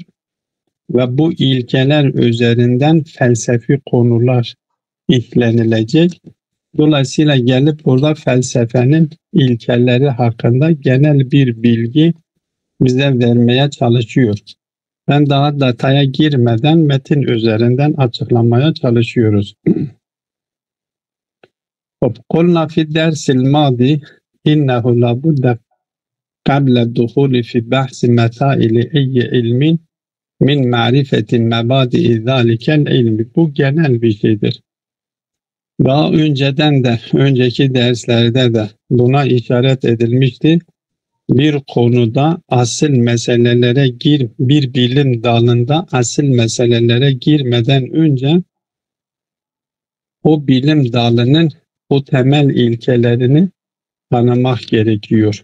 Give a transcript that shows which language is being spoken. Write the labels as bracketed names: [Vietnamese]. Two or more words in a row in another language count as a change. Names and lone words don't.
[Turkish] Ve bu ilkeler üzerinden felsefi konular işlenilecek. Dolayısıyla gelip burada felsefenin ilkeleri hakkında genel bir bilgi bize vermeye çalışıyor. Ben daha detaya girmeden metin üzerinden açıklamaya çalışıyoruz. [Arabic] قلنا في الدرس الماضي إنه لابد قبل الدخول في بحث مسائل أي علم من معرفة مبادئ ذلك العلم. [Turkish] Bu genel bir şeydir. Daha önceden de, önceki derslerde de buna işaret edilmişti. Bir konuda asıl meselelere bir bilim dalında asıl meselelere girmeden önce o bilim dalının o temel ilkelerini tanımak gerekiyor.